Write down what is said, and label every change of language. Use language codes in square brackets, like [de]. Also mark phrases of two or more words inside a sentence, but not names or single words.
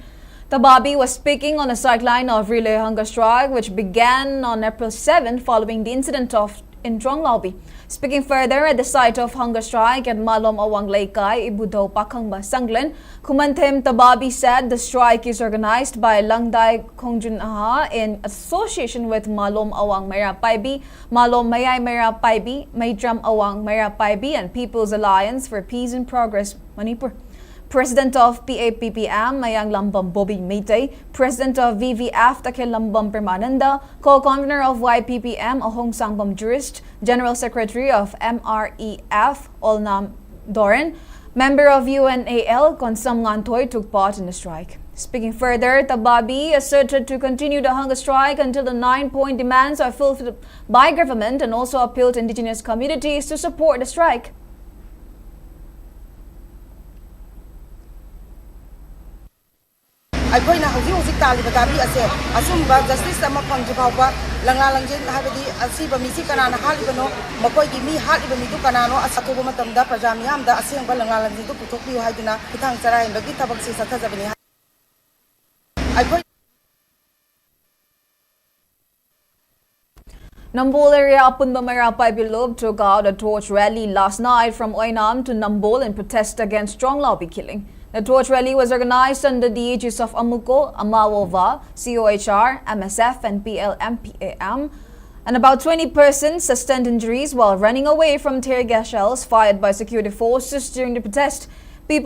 [en] Tababi was speaking on the sideline of relay hunger strike, which began on April 7 following the incident in Trong Lobby. Speaking further at the site of hunger strike at Malom Awang Laikai, Ibudo Pakangba Sanglen, Kumantem Tababi said the strike is organized by Langdai Khongjunaha in association with Malom Awang Mera Paibi, Malom Mayay Mera Paibi, Maydram Awang Mera Paibi, and People's Alliance for Peace and Progress, Manipur. President of PAPPM, Mayang Lambam Bobby Meitay, President of VVF, Takil Lambam Permananda, Co-Convener of YPPM, Ahong Sangbam Jurist, General Secretary of MREF, Olnam Doran, member of UNAL, Konsam Ngantoy, took part in the strike. Speaking further, Tababi asserted to continue the hunger strike until the 9-point demands are fulfilled by government and also appealed to indigenous communities to support the strike. [mni] ꯑꯩꯈꯣꯏꯅ ꯍꯧꯖꯤꯛ ꯇꯥꯜꯂꯤꯕ ꯗꯥꯕꯤ ꯑꯁꯦ ꯑꯁꯨꯝꯕ ꯖꯁꯇꯤꯁ ꯑꯃ ꯐꯪꯗ꯭ꯔꯤ ꯐꯥꯎꯕ ꯂꯪꯂꯥ ꯂꯪꯖꯦꯟ ꯍꯥꯏꯕꯗꯤ ꯑꯁꯤꯕ ꯃꯤꯁꯤ ꯀꯅꯥꯅ ꯍꯥꯠꯂꯤꯕꯅꯣ ꯃꯈꯣꯏꯒꯤ ꯃꯤ ꯍꯥꯠꯂꯤꯕ ꯃꯤꯗꯨ ꯀꯅꯥꯅꯣ ꯑꯊꯨꯕ ꯃꯇꯝꯗ ꯄ꯭ꯔꯖꯥ ꯃꯤꯌꯥꯝꯗ ꯑꯁꯦꯡꯕ ꯂꯪꯂꯥ ꯂꯪꯖꯦꯟꯗꯨ ꯄꯨꯊꯣꯛꯄꯤꯌꯨ ꯍꯥꯏꯗꯨꯅ ꯈꯨꯊꯥꯡ ꯆꯔꯥꯏꯕꯒꯤ ꯊꯕꯛꯁꯤ ꯆꯠꯊꯖꯕꯅꯤ. [en] Nambol area Apunba Mera Paibilub took out a torch rally last night from Oinam to Nambol in protest against strong lobby killing. The torch rally was organized under the aegis of Amuko, Amawova, COHR, MSF and PLMPAM, and about 20 persons sustained injuries while running away from tear gas shells fired by security forces during the protest.